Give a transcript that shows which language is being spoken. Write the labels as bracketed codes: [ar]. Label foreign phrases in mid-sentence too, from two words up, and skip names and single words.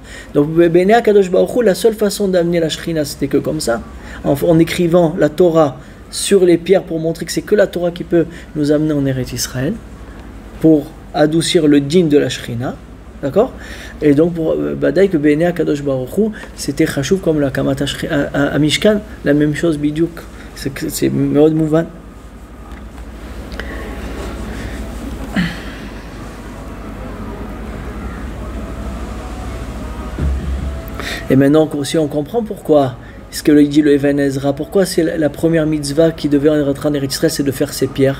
[he] Donc בין הקדוש ברוך הוא, [fr] la seule façon d'amener la Shrina, c'était que comme ça, en écrivant la Torah sur les pierres pour montrer que c'est que la Torah qui peut nous amener en Eretz Israël, pour adoucir le din de la Shrina. D'accord? Et donc pour Badaï que [he] בין הקדוש ברוך הוא, [fr] c'était chashuv comme la [he] הקמת המשכן, [fr] la même chose bidiouk. C'est [he] מאוד מובן. [fr] Et maintenant aussi on comprend pourquoi ce que dit le Even Ezra, pourquoi c'est la première mitzvah qui devait rentrer en Eretz Israël, c'est de faire ces pierres.